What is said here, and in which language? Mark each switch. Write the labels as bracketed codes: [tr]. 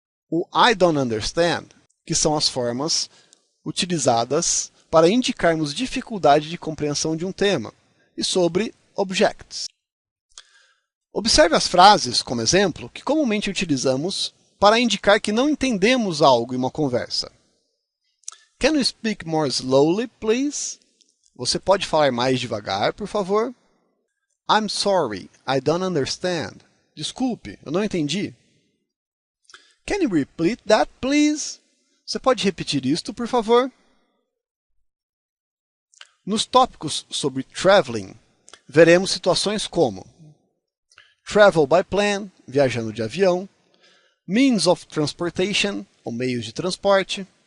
[pt] O [en] I don't understand, [pt] que são as formas utilizadas para indicarmos dificuldade de compreensão de um tema, e sobre objects. Observe as frases, como exemplo, que comumente utilizamos para indicar que não entendemos algo em uma conversa. [en] Can you speak more slowly, please? [pt] Você pode falar mais devagar, por favor? [en] I'm sorry, I don't understand. [pt] Desculpe, eu não entendi. [en] Can you repeat that, please? [pt] Você pode repetir isto, por favor? Nos tópicos sobre traveling, veremos situações como [en] travel by plane, [pt] viajando de avião, [en] means of transportation, [pt] ou meios de transporte,